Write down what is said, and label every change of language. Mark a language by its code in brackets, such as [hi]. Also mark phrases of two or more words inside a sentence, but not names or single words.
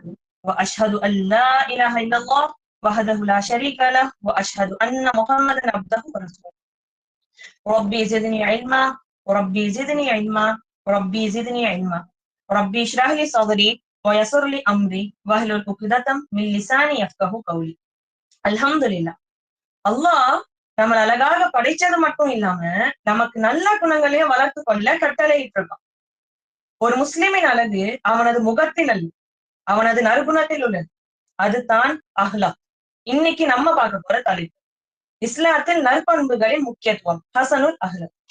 [ar] وأشهد أن لا إله إلا الله وحده لا شريك له وأشهد أن محمدا عبده ورسوله. ربي زدني علما وربي زدني علما وربي زدني علما. ربي اشرح لي صدري ويسر لي امري واحلل عقدة من لساني يفقهوا قولي. [ta] அல்ஹம்துலில்லாஹ். அல்லாஹ் நம்மள அழகாக படைச்சது மட்டும் இல்லாம நமக்கு நல்ல குணங்களையும் வளர்த்து கொள்ள கட்டளையிட்டு இருக்கான். ஒரு முஸ்லிமின் அழகு அவனது முகத்தின் அல்ல, அவனது நற்குணத்தில் உள்ளது. அதுதான் அஹ்லாக். இன்னைக்கு நம்ம பார்க்க போற தலைப்பு இஸ்லாத்தில் நற்பண்புகளின் முக்கியத்துவம், [ar] حسن الأخلاق.